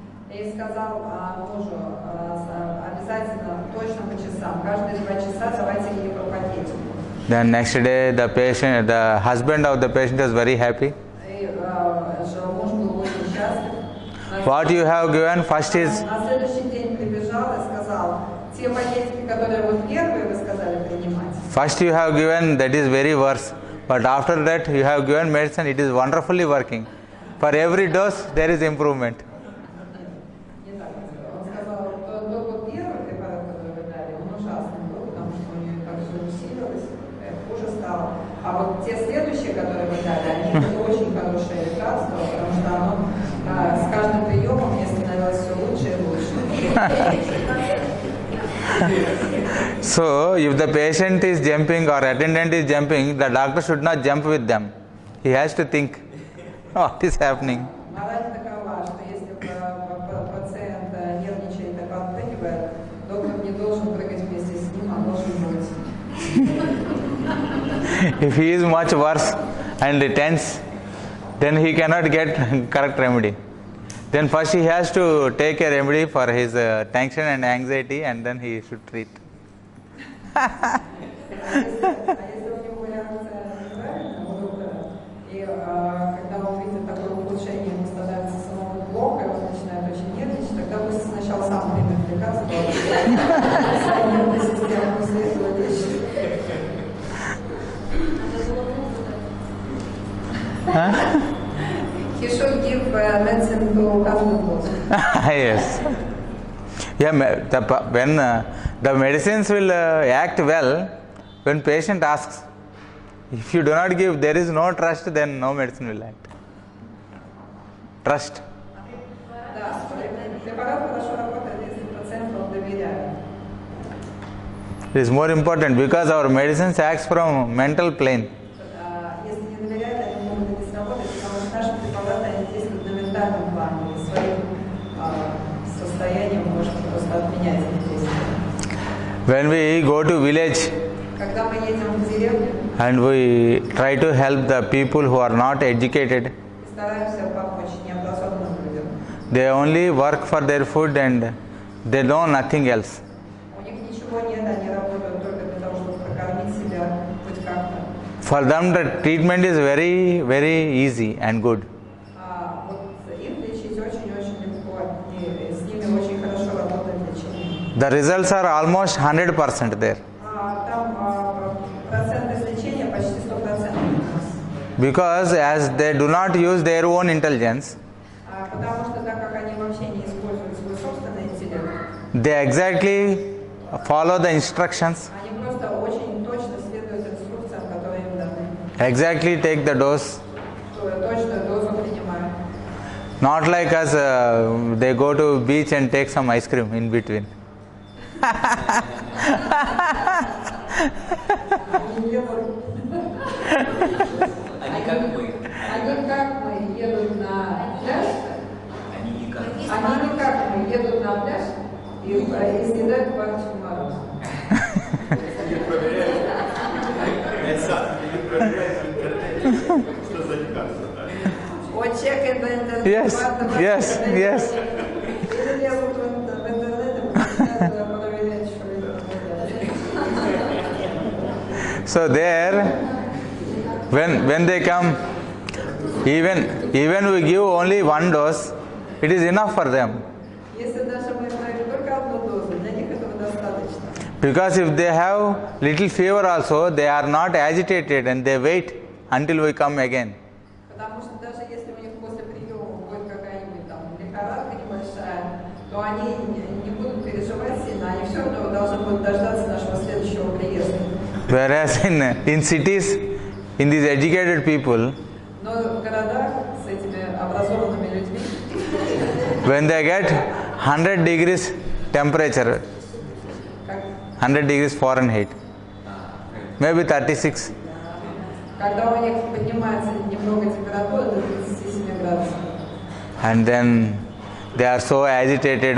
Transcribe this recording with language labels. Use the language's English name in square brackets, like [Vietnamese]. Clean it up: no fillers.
[Russian] И сказал мужу, обязательно, точно по часам, каждые 2 часа давайте ей по пакетику. [English] Then next day the husband of the patient was very happy. [Russian] И муж был очень счастлив. [English] What you have given first is, [Russian] На следующий день прибежал и сказал, те пакетики, которые вы первые, вы сказали принимать. [English] first you have given, that is very worse. But after that you have given medicine, it is wonderfully working. For every dose there is improvement. [Russian] Не так. Он сказал, только первый препарат, который вы дали, он ужасный был, потому что у нее так все усилилось, хуже стало. А вот те следующие, которые вы дали, они были очень хорошие лекарства, потому что оно с каждым приемом мне становилось все лучше и лучше. [English] So if the patient is jumping or attendant is jumping, the doctor should not jump with them. He has to think, what is happening? [Russian] Мораль такова, что если пациент нервничает и подпрыгивает, доктор не должен прыгать вместе с ним, а должен быть. [English] If he is much worse and tense, then he cannot get correct remedy. Then first he has to take a remedy for his tension and anxiety, and then he should treat. [Russian] А если у него реакция неправильная у доктора, и когда он видит такое улучшение, ему становится самому плохо, и он начинает очень нервничать, тогда пусть сначала сам примет лекарство, а нервная система после этого лечит. [English] He should give medicine to husband also. Yes. Yeah, when the medicines will act well, when patient asks. If you do not give, there is no trust, then no medicine will act. Trust. [Russian] Да, препарат хорошо работает, если пациент вам доверяет. [English] It is more important because our medicines acts from mental plane. [Russian] Если не доверяют, они могут и не сработать, потому что наши препараты, они действуют на ментальном плане, и своим состоянием можно просто отменять их действия. [English] When we go to village [Russian] Когда мы едем в деревню [English] and we try to help the people who are not educated, [Russian] и стараемся помочь необразованным людям, [English] they only work for their food and they know nothing else. [Russian] у них ничего нет, они работают только для того, чтобы прокормить себя хоть как-то. [English] For them the treatment is very, very easy and good. [Russian] Вот их лечить очень-очень легко, и с ними очень хорошо работает лечение. [English] The results are almost 100% there. [Russian] Там процент излечения почти 100% у нас. [English] Because as they do not use their own intelligence, [Russian] Потому что так как они вообще не используют свой собственный интеллект, [English] they exactly follow the instructions, [Russian] они просто очень точно следуют инструкциям, которые им даны. [English] exactly take the dose. [Russian] Точную дозу принимают. [English] Not like us, they go to beach and take some ice cream in between. [Russian] Они как мы едут на пляж, они не как мы едут на пляж и съедают баночку мороженого. Не проверяют. Не проверяют в интернете, что за лекарство. [English] Вот check the internet. Yes. [Russian] Или лезут в интернет и начинают проверять, что это. [English] So there, when they come, even we give only one dose, it is enough for them. [Russian] Если даже мы ставим только одну дозу, для них этого достаточно. [English] Because if they have little fever also, they are not agitated and they wait until we come again. [Russian] Потому что даже если у них после приема будет какая-нибудь там лихорадка небольшая, то они не будут переживать сильно, они все равно должны будут дождаться нашего следующего приезда. [English] Whereas in cities, in these educated people, [Russian] Но в городах с этими образованными людьми, [English] when they get 100 degrees temperature, 100 degrees Fahrenheit. Maybe 36. [Russian] Когда у них поднимается немного температура до 37 градусов. [English] And then they are so agitated.